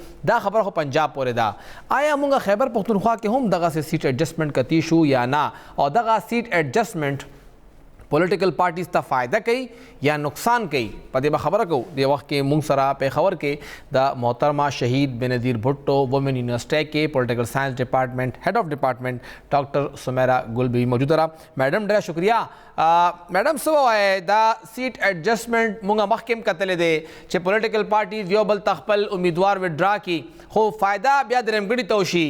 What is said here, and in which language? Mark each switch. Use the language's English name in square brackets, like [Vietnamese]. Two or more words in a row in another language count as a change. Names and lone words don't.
[Pashto] دا خبره خو پنجاب پورې ده. آیا مونږ خیبر پختونخوا کې هم دغه [English] seat adjustment [Pashto] کتی شو یا نه، او دغه [English] seat adjustment political parties [Pashto] ته فایده کوي یا نقصان کوي؟ په دې به خبره کوو. د وخت کې مونږ سره پېښور کې د محترمه شهید بنظیر بھٹو وومن یونیورسٹی کې [English] political science department head of department [Pashto] ډاکټر سمیرا ګل بیبي موجود را. میډم ډېره شکریہ. میډم څه وایي دا [English] seat adjustment [Pashto] مونږ مخکې هم کتلی دی چې [English] political parties [Pashto] یو بل ته خپل امیدوار وډرا کړي خو فایده بیا درېمګړي ته وشي.